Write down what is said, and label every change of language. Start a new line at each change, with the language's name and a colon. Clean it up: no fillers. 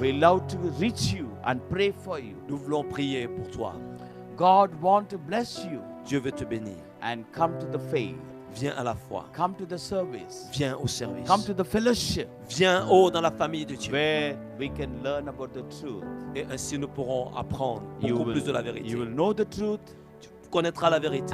English: We love to reach you and pray for you.
French: Nous voulons prier pour toi.
English: God wants to bless you
French: Dieu veut te bénir.
English: and come to the faith.
French: Viens à la foi.
English: Come to the service.
French: Viens au service.
English: Come to the fellowship
French: Viens dans la famille de Dieu.
English: where we can learn about the truth.
French: Et ainsi nous pourrons apprendre
English: You
French: beaucoup
English: will,
French: plus de la vérité.
English: you will know the truth
French: Tu connaîtras la vérité.